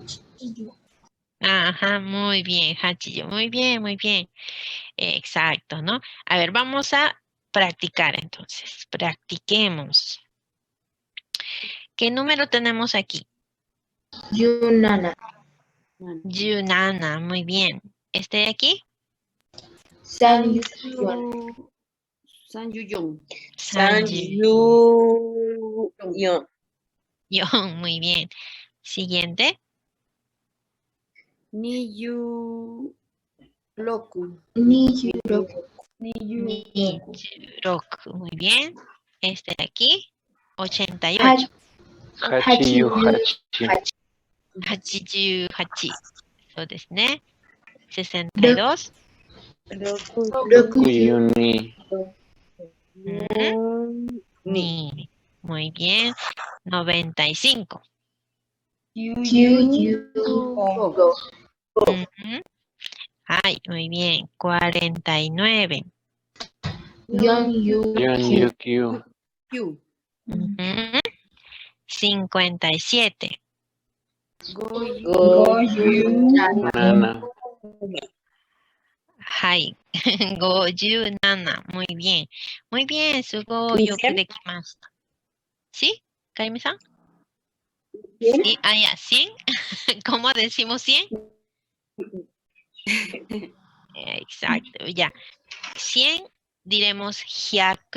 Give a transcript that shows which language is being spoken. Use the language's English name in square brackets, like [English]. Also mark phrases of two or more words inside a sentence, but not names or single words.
[Spanish] Ajá, muy bien, hachiyo, muy bien, muy bien. Exacto, ¿no? A ver, vamos a practicar entonces. Practiquemos. ¿Qué número tenemos aquí? [Japanese] Yunana. [Spanish] Yunana, muy bien. ¿Este de aquí? [Japanese] Sanyuyon. Sanyuyon. Sanju. Sanyu-yon. [Spanish] Muy bien. Siguiente. [Japanese] ニユ。ロク. Niyuroku. [Spanish] Nijuroku, muy bien. Este de aquí, 88. [Japanese] Hachiyu, hachi. 88. そうですね。62. Rokuyuni. Ni. [Spanish] Muy bien. 95. [Japanese] Kyugo. [Spanish] Ujú. Ay, muy bien. 49. [Japanese] Yonyukyu. Yonyukyu. Yu. [Spanish] Ujú. 57. [Japanese] Goyu. Nana. Hai. 57. [Spanish] Muy bien. Muy bien. [Japanese] すごいよ que dekimashita. [Spanish] ¿Sí? Kaimi-san. Sí, ya, 100. ¿Cómo decimos 100? Exacto, ya. 100 diremos hyaku.